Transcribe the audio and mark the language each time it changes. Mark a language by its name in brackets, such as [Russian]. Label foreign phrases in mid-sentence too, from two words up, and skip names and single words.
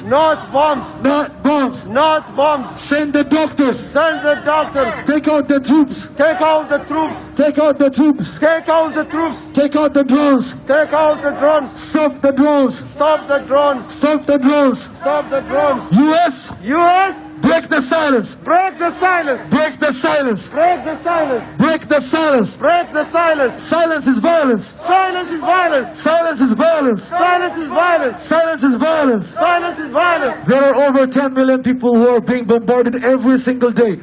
[English] Not bombs. Not bombs. Not bombs. Send the doctors. Send the doctors. Take out the troops. Take out the troops. Take out the troops. Take out the troops. Take out the drones. Take out the drones. Stop the drones. Stop the drones. Stop the drones. Stop the drones. U.S. U.S. Break the silence. Break the silence. Break the silence. Break the silence. Break the silence. Break the silence. Silence is violence. Silence is violence. Silence is violence. Silence is violence. Silence is violence. Silence is violence. There are over 10 million people who are being bombarded every single day.